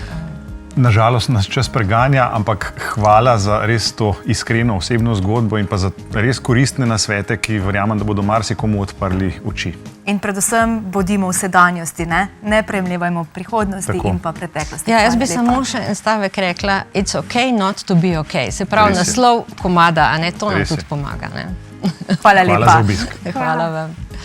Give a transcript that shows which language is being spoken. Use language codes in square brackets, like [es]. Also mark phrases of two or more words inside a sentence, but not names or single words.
[sl] Nažalost nas čas preganja, ampak hvala za res to iskreno osebno zgodbo in pa za res koristne nasvete, ki verjamem, da bodo marsikomu odprli oči. In predvsem bodimo v sedanjosti, ne premljevajmo prihodnosti in pa preteklosti. Ja, jaz bi samo še en stavek rekla, [en] it's okay not to be okay. [sl] Se pravi, naslov komada, a ne, to nam tudi pomaga. Hvala lepa. Hvala za obisk. Hvala vam.